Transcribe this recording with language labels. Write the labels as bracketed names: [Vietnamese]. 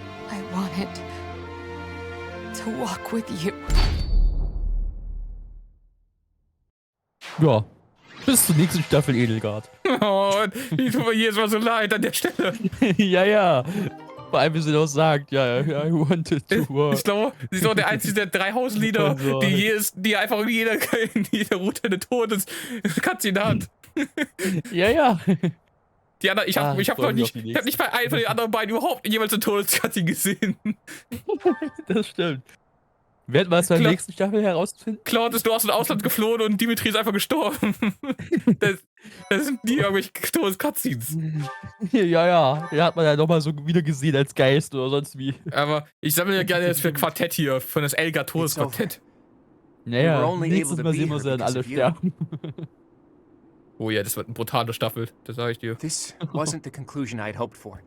[English] I wanted to walk with you. Ja. [German] Bis zur nächsten Staffel Edelgard. Oh, die tut mir jedes Mal so leid an der Stelle. Ja, ja. Vor allem, wie sie doch sagt, ja, [English] I wanted to walk. [German] Ich glaube, sie ist auch der einzige der 3 Hauslieder, die einfach in jeder Route eine Todes-Cutscene hat. Ja, ja. Die anderen, ich hab nicht bei einem von den anderen beiden überhaupt jemals eine Todescutscene gesehen. Das stimmt. Werden wir es in der nächsten Staffel herausfinden? Claude ist nur aus dem Ausland geflohen und Dimitri ist einfach gestorben. Das sind nie irgendwelche Todescutscenes. Ja, ja. Den hat man ja nochmal so wieder gesehen als Geist oder sonst wie. Aber ich sammle ja gerne jetzt für Quartett hier, von das Edelgard Todesquartett. Naja, nächstes Mal sehen wir sie dann alle sterben. Oh ja, das wird eine brutale Staffel, das sage ich dir. [English] This wasn't the conclusion I'd hoped for.